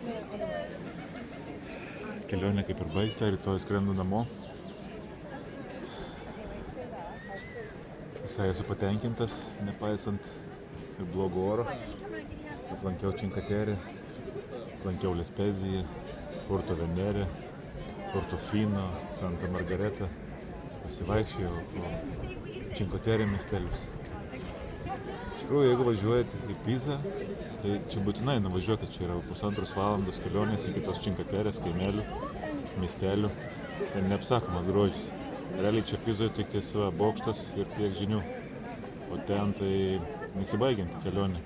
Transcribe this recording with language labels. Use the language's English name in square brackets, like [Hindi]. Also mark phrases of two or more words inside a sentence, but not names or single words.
[Lithuanian] Kelionė kaip ir baigta, rytoj skrendu namo. Visai esu patenkintas, nepaisant ir blogo oro. Aplankiau Cinque, aplankiau Lespeziją, Porto Venere, Portofino, Santa Margareta. Pasivaikščiojau po Cinque miestelius. Iš tikrųjų, jeigu važiuojate į Pizą, tai čia būtinai nuvažiuokit, čia yra 1,5 valandos kelionės iki tos Cinque kaimelių, miestelių. Ir neapsakomas grožis. Realiai čia Pizoje tik bokštas ir tiek žinių. O ten tai nesibaigianti kelionė.